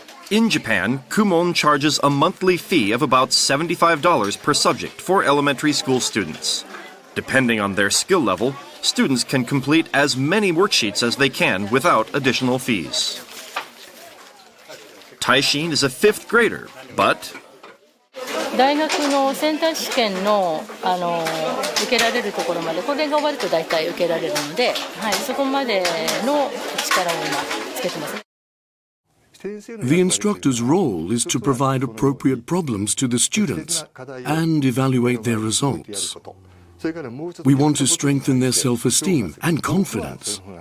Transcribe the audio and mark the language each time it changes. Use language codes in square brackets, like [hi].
[en] In Japan, Kumon charges a monthly fee of about $75 per subject for elementary school students. Depending on their skill level, students can complete as many worksheets as they can without additional fees. Taishin is a 5th grader, but [ja] 大学のセンター試験の受けられるところまで、これが終わると大体受けられるので、はい、そこまでの力を今つけてます。 [en] The instructor's role is to provide appropriate problems to the students and evaluate their results. We want to strengthen their self-esteem and confidence.